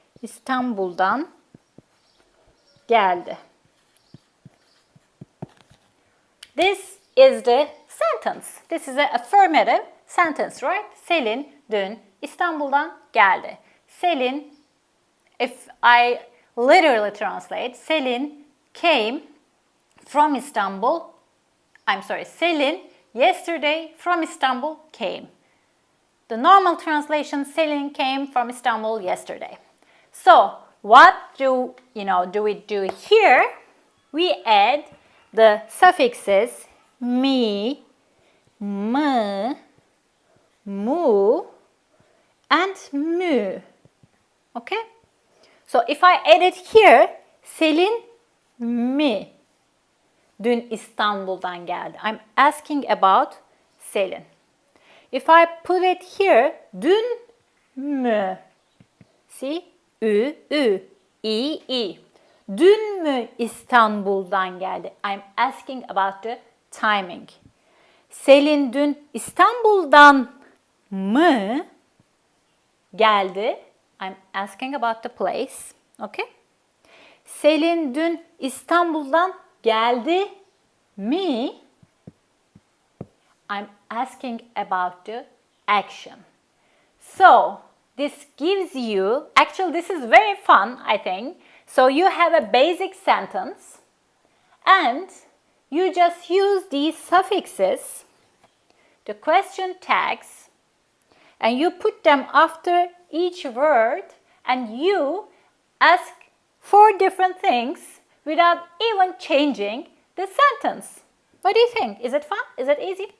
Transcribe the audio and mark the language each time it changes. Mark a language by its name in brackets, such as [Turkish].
[Turkish] İstanbul'dan geldi. [English] This is the sentence. This is an affirmative sentence, right? [Turkish] Selin dün İstanbul'dan geldi. [English] Selin, if I literally translate, Selin came from Istanbul. I'm sorry, Selin yesterday from Istanbul came. The normal translation, Selin came from Istanbul yesterday. So, what do we do here? We add the suffixes mi, m, mu, and mü. Okay? So, if I add it here, [Turkish] Selin mi. Dün İstanbul'dan geldi. [English] I'm asking about Selin. If I put it here, [Turkish] dün mü? [English] See? Ü, ü, i, i. [Turkish] Dün mü İstanbul'dan geldi? [English] I'm asking about the timing. [Turkish] Selin dün İstanbul'dan mı geldi? [English] I'm asking about the place. Okay? [Turkish] Selin dün İstanbul'dan geldi mi? [English] I'm asking about the action. So, this gives you, actually this is very fun, I think. So you have a basic sentence and you just use these suffixes, the question tags, and you put them after each word and you ask 4 different things without even changing the sentence. What do you think? Is it fun? Is it easy?